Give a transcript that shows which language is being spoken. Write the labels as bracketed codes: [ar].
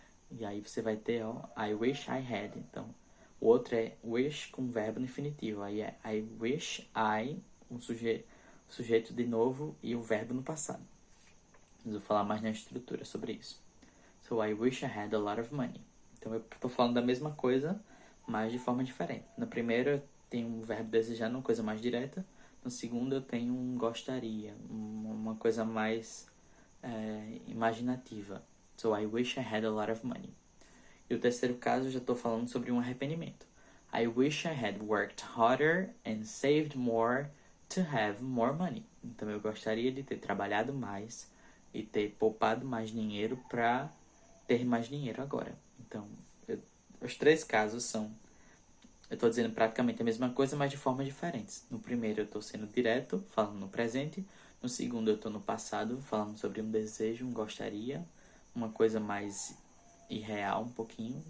[pt] E aí você vai ter, ó, I wish I had. Então, o outro é wish com verbo no infinitivo. Aí é I wish I, sujeito de novo e o verbo no passado. Mas eu vou falar mais na estrutura sobre isso. [en] So, I wish I had a lot of money. [pt] Então, eu estou falando da mesma coisa, mas de forma diferente. No primeiro, eu tenho um verbo desejar, uma coisa mais direta. No segundo, eu tenho um gostaria, uma coisa mais imaginativa. [en] So, I wish I had a lot of money. [pt] E o terceiro caso, eu já estou falando sobre um arrependimento. [en] I wish I had worked harder and saved more to have more money. [pt] Então, eu gostaria de ter trabalhado mais e ter poupado mais dinheiro para ter mais dinheiro agora. Então, os três casos são... Eu estou dizendo praticamente a mesma coisa, mas de formas diferentes. No primeiro, eu estou sendo direto, falando no presente. No segundo, eu estou no passado, falando sobre um desejo, um gostaria, uma coisa mais irreal um pouquinho.